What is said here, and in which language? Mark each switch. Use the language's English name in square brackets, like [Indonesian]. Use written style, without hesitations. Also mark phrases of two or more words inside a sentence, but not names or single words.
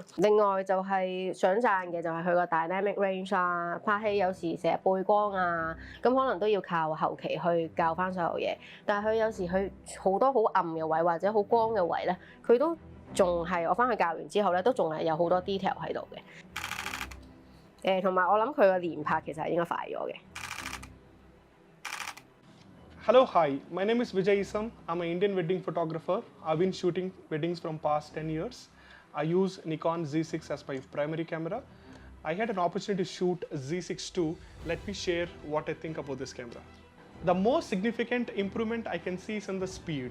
[Cantonese] 另外就係想讚嘅就係佢個 [English] dynamic range [Cantonese] 啦，拍戲有時成日背光啊，咁可能都要靠後期去校翻所有嘢。但係佢有時佢好多好暗嘅位或者好光嘅位咧，佢都仲係我翻去校完之後咧，都仲係有好多 detail 喺度嘅。同埋我諗佢個連拍其實係應該快咗嘅。 [English] Hello, hi. My name is Vijay Eesam. I'm an Indian wedding photographer. I've been shooting weddings from past 10 years. I use Nikon Z6 as my primary camera. I had an opportunity to shoot Z6 II. Let me share what I think about this camera. The most significant improvement I can see is in the speed.